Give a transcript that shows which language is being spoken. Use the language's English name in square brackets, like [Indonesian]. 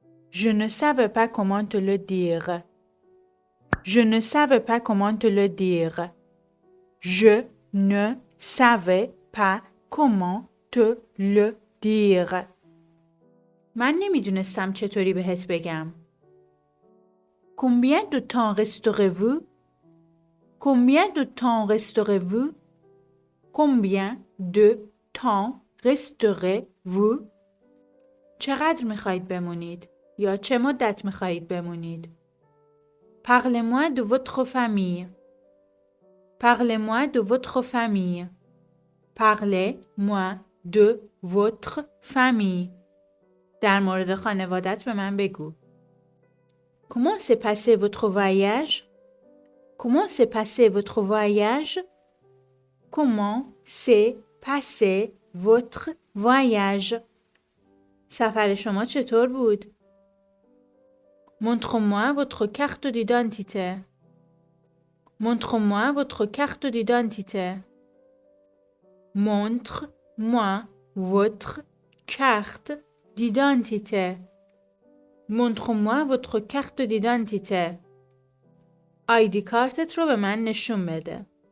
[French] Je ne savais pas comment te le dire. Je ne savais pas comment te le dire. Je ne savais pas comment te le dire. [Persian] من نمیدونستم چطوری بهت بگم. [French] Combien de temps resterez-vous? Combien de temps resterez-vous? Combien de temps resterez-vous? [Persian] چقدر میخواهید بمونید؟ یا چه مدت میخواهید بمونید؟ [French] Parlez-moi de votre famille. Parlez-moi de votre famille. Parlez-moi de votre famille. [Persian] در مورد خانوادت به من بگو. [French] Comment s'est passé votre voyage? Comment s'est passé votre voyage? Comment s'est passé votre voyage? [Persian] سفر شما چطور بود؟ [French] Montre-moi votre carte d'identité. Montre-moi votre carte d'identité. Montre-moi votre carte d'identité. Montre-moi votre carte d'identité. [Persian] آیدی کارتت رو به من نشون بده.